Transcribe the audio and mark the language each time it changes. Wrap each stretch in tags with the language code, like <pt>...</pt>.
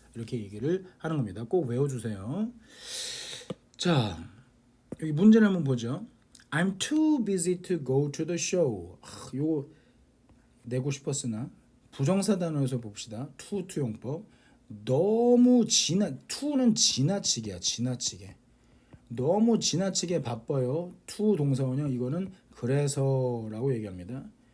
<ko>이렇게 얘기를 하는 겁니다. 꼭 외워주세요. 자, 여기 문제를 한번 보죠.</ko> <en>I'm too busy to go to the show.</en> <ko>요거 내고 싶었으나 부정사 단어에서 봅시다. to 용법. 너무 to는 지나치게야. 지나치게. 너무 지나치게 바빠요. to 동사원형 이거는 그래서라고 얘기합니다.</ko>